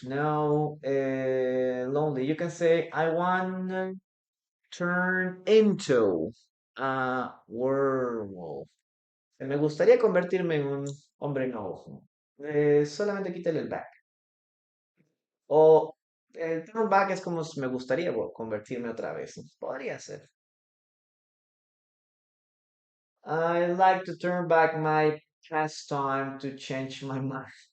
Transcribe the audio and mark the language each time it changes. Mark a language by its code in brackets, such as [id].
[en] No, lonely. You can say I want to turn into a werewolf. [es] Me gustaría convertirme en un hombre lobo. Solamente quítale el back. O el turn back es como si me gustaría convertirme otra vez, ¿no? Podría ser. [en] I like to turn back my past time to change my mind.